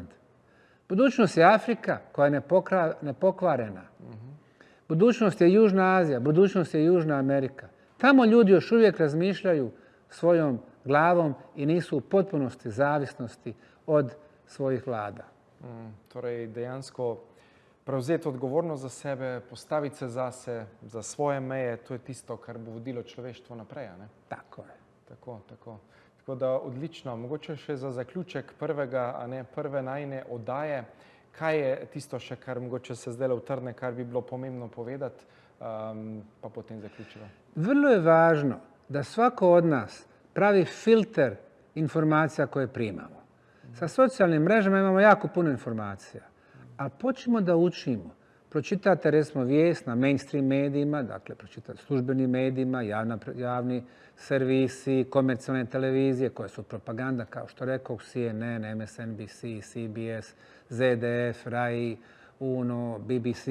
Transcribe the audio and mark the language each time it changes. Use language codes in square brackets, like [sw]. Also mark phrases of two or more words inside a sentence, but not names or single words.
[bs] Budućnost je Afrika koja je nepokvarena. Budućnost je Južna Azija, budućnost je Južna Amerika. Tamo ljudi još uvijek razmišljaju svojom glavom i nisu u potpunosti zavisnosti od svojih vlada. [sl] Torej, dejansko prevzeti odgovornost za sebe, postaviti se zase, za svoje meje, to je tisto, kar bo vodilo človeštvo naprej. Ne? Tako je. Tako da odlično. Mogoče še za zaključek prve najine oddaje, kaj je tisto še, kar mogoče se zdaj utrne, kar bi bilo pomembno povedati, pa potem zaključimo. [bs] Vrlo je važno da svako od nas pravi filter informacija koje primamo. Sa socijalnim mrežama imamo jako puno informacija, ali počnimo da učimo. Pročitate recimo vijest na mainstream medijima, dakle pročitate službenim medijima, javni servisi, komercijalne televizije koje su propaganda, kao što rekao, CNN, MSNBC, CBS, ZDF, RAI, UNO, BBC.